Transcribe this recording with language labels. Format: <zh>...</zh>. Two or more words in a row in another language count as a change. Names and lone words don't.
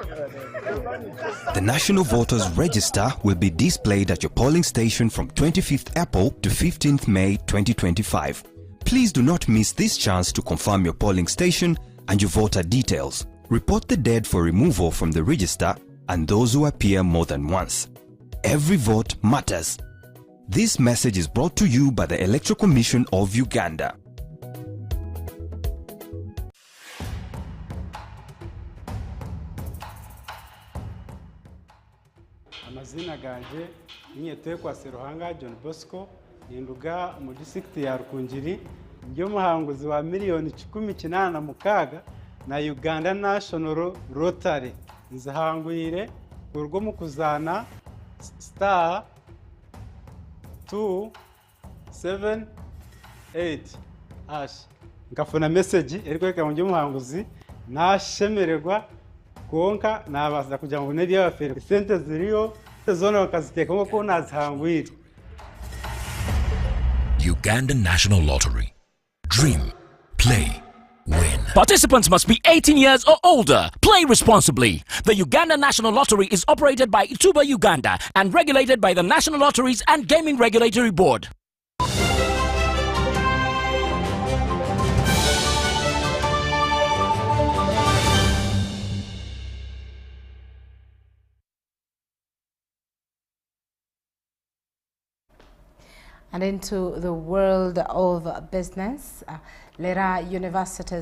<en>The National Voters Register will be displayed at your polling station from 25th April to 15th May 2025. Please do not miss this chance to confirm your polling station and your voter details. Report the dead for removal from the register and those who appear more than once. Every vote matters. This message is brought to you by the Electoral Commission of Uganda.</en> <cgg>Amazina ganje niyetekwa Seruhanga John Bosco ninduga mu district ya Rukunjiri ndio muhanguzi wa miliyoni 18 na Uganda National Rotary nzahangwire urwo mu kuzana star 278 hash ngafuna message eriko mu muhanguzi nashemererwa konka nabaza kugira ngo nebiya bafere sente ziriyo zona bakaziteka ko nazihangwire.</cgg> <en>Uganda National Lottery. Dream, play, win. Participants must be 18 years or older. Play responsibly. The Uganda National Lottery is operated by Ituba Uganda and regulated by the National Lotteries and Gaming Regulatory Board. And into the world of business, Lera University's</en>